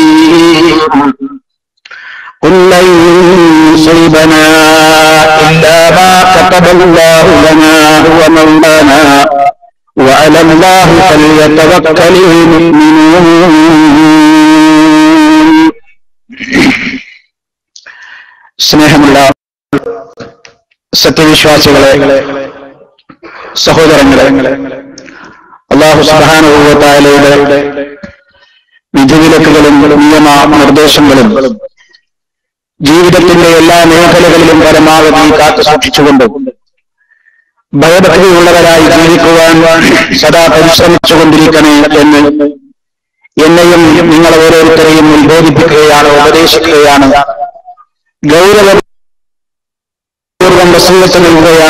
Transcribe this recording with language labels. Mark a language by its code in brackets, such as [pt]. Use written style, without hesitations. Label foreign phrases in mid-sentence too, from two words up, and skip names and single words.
[ar] قل لن يصيبنا إلا ما كتب الله لنا هو مولانا وعلى الله فليتوكل [ml] المؤمنون സ്നേഹമുള്ള സത്യവിശ്വാസികളെ, സഹോദരങ്ങളെ, [ar] الله سبحانه و [ml] തആലയുടെ വിധിവിലക്കുകളും നിയമ നിർദ്ദേശങ്ങളും ജീവിതത്തിന്റെ എല്ലാ മേഖലകളിലും പരമാവധി കാത്തു സൂക്ഷിച്ചുകൊണ്ട് ഭയഭക്തിയുള്ളവരായി ജീവിക്കുവാൻ സദാ പരിശ്രമിച്ചുകൊണ്ടിരിക്കണേ എന്ന് എന്നെയും നിങ്ങൾ ഓരോരുത്തരെയും ഉത്ബോധിപ്പിക്കുകയാണ്, ഉപദേശിക്കുകയാണ്, ഗൗരവപൂർവ്വം വസീയത്ത് നൽകുകയാണ്.